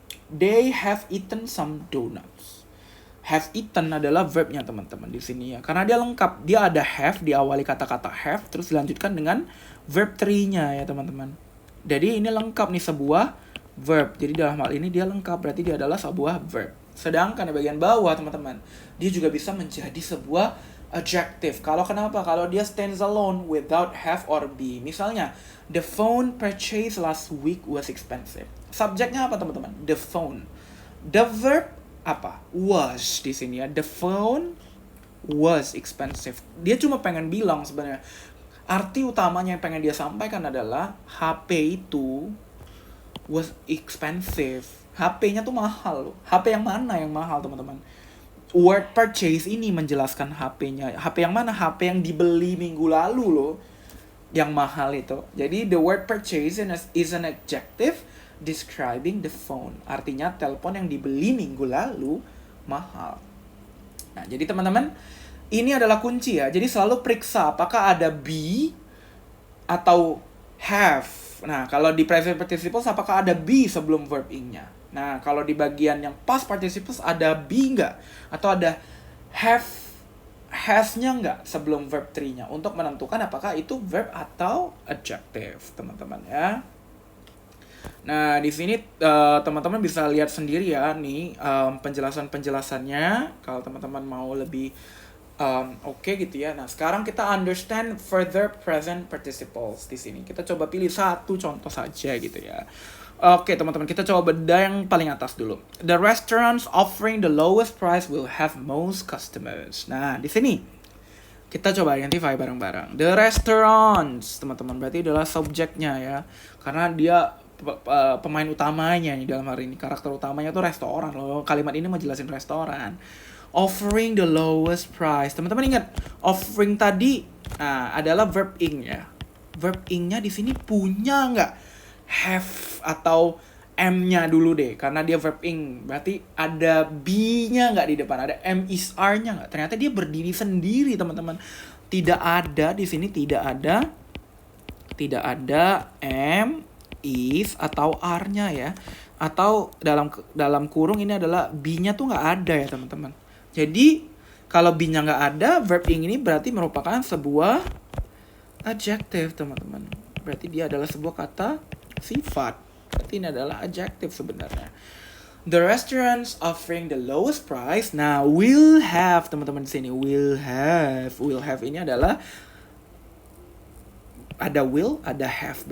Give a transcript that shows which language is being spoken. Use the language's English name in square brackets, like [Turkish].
[English] They have eaten some donuts. [Indonesian] Have eaten adalah verbnya teman-teman di sini ya. Karena dia lengkap. Dia ada have diawali kata-kata have terus dilanjutkan dengan verb 3-nya ya teman-teman. Jadi ini lengkap nih sebuah verb. Jadi dalam hal ini dia lengkap berarti dia adalah sebuah verb. Sedangkan di bagian bawah teman-teman, dia juga bisa menjadi sebuah adjective. Kenapa? Kalau dia [English] stands alone without have or be. Misalnya, the phone purchased last week was expensive. [Indonesian] Subjeknya apa teman-teman? [English] The phone. [Indonesian] The verb apa? Was di sini ya. [English] The phone was expensive. [Indonesian] Dia cuma pengen bilang sebenarnya. Arti utamanya yang pengen dia sampaikan adalah HP itu [English] was expensive. [Indonesian] HP-nya tuh mahal loh. HP yang mana yang mahal teman-teman? Word purchase ini menjelaskan HP-nya. HP yang mana? HP yang dibeli minggu lalu loh. Yang mahal itu. [English] Jadi the word purchase is an adjective describing the phone. [Indonesian] Artinya telepon yang dibeli minggu lalu mahal. Nah, jadi teman-teman, ini adalah kunci ya. Jadi selalu periksa apakah ada be atau have. Nah, kalau di present participles apakah ada be sebelum verb ing-nya? Nah, kalau di bagian yang past participles ada be nggak? Atau ada have has-nya nggak sebelum verb 3-nya? Untuk menentukan apakah itu verb atau adjective, teman-teman ya. Nah, di sini teman-teman bisa lihat sendiri ya nih penjelasan-penjelasannya kalau teman-teman mau lebih oke gitu ya. Nah, sekarang kita [English] understand further [Indonesian] present participles di sini. Kita coba pilih satu contoh saja gitu ya. Oke, teman-teman, kita coba bedah yang paling atas dulu. [English] The restaurants offering the lowest price will have most customers. [Indonesian] Nah, di sini kita coba identify bareng-bareng. The restaurants, teman-teman, berarti adalah subjeknya ya. Karena dia pemain utamanya nih dalam hari ini. Karakter utamanya tuh restoran loh. Kalimat ini menjelasin restoran. [English] Offering the lowest price. [Indonesian] Teman-teman ingat, offering tadi adalah verb ing ya. Verb ing-nya di sini punya nggak have atau M-nya dulu deh, karena dia verb ing. Berarti ada B-nya nggak di depan, ada M is R-nya nggak. Ternyata dia berdiri sendiri, teman-teman. Tidak ada di sini, tidak ada M, is, atau R-nya ya. Atau dalam kurung ini adalah B-nya tuh nggak ada ya, teman-teman. Jadi, kalau B-nya nggak ada, verb ing ini berarti merupakan sebuah adjective, teman-teman. Berarti dia adalah sebuah kata sifat. Berarti ini adalah adjective sebenarnya. [English] The restaurants offering the lowest price. [Indonesian] Nah, will have, teman-teman di sini. Will have ini adalah ada will, ada have.